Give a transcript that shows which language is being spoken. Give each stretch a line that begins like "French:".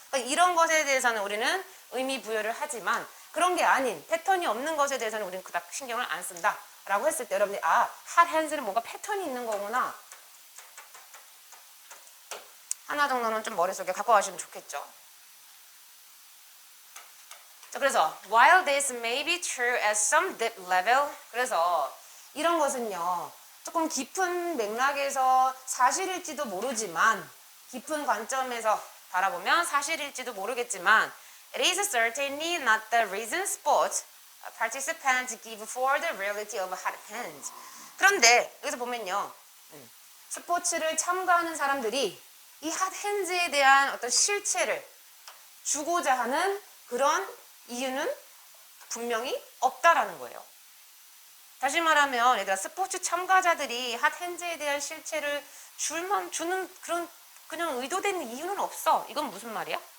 Korean: 그러니까 이런 것에 대해서는 우리는 의미 부여를 하지만 그런 게 아닌 패턴이 없는 것에 대해서는 우리는 그닥 신경을 안 쓴다 라고 했을 때 여러분들이 핫 핸즈는 뭔가 패턴이 있는 거구나 하나 정도는 좀 머릿속에 갖고 가시면 좋겠죠. 자, 그래서
English: while this may be true at some deep level
Korean: 그래서 이런 것은요 조금 깊은 맥락에서 사실일지도 모르지만 깊은 관점에서 바라보면 사실일지도 모르겠지만
English: it is certainly not the reason sports participants give for the reality of hot hands.
Korean: 그런데 여기서 보면요 스포츠를 참가하는 사람들이 이 핫 핸즈에 대한 어떤 실체를 주고자 하는 그런 이유는 분명히 없다라는 거예요. 다시 말하면 얘들아 스포츠 참가자들이 핫 핸즈에 대한 실체를 주는 그런 그냥 의도된 이유는 없어. 이건 무슨 말이야?